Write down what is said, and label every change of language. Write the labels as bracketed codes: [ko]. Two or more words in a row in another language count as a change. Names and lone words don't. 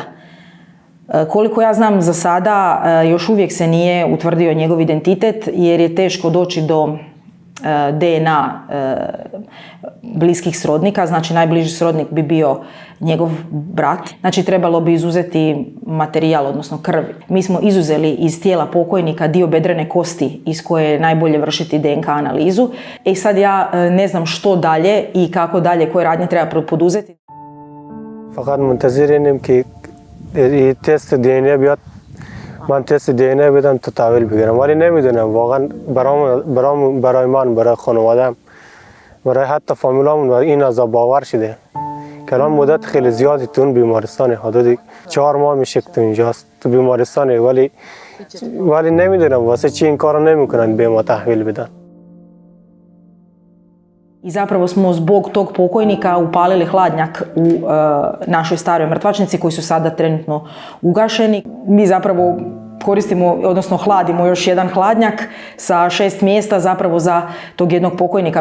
[hr] Koliko ja znam, za sada još uvijek se nije utvrdio njegov identitet jer je teško doći do DNA bliskih srodnika, znači najbliži srodnik bi bio njegov brat. Znači trebalo bi izuzeti materijal, odnosno krv. Mi smo izuzeli iz tijela pokojnika dio bedrene kosti iz koje je najbolje vršiti DNK analizu. I sad ja ne znam što dalje i kako dalje, koje radnje treba poduzeti. [fa] فقط منتظریم که تست DNA بیاد، من تست DNA بدم تا تحویل بگیرم، ولی نمیدونم واقعا برای من، برای خانوادم، برای حتی فامیلامون این عذاب باور شده که الان مدت خیلی زیادی تو اون بیمارستانه، حدود 4 ماه میشه که تو اینجاست تو بیمارستانه، ولی نمیدونم واسه چی این کارو نمیکنن به ما تحویل بدن. [hr] I zapravo smo zbog tog pokojnika upalili hladnjak u našoj staroj mrtvačnici koji su sada trenutno ugašeni. Mi zapravo koristimo, odnosno hladimo još jedan hladnjak sa 6 mjesta zapravo za tog jednog pokojnika.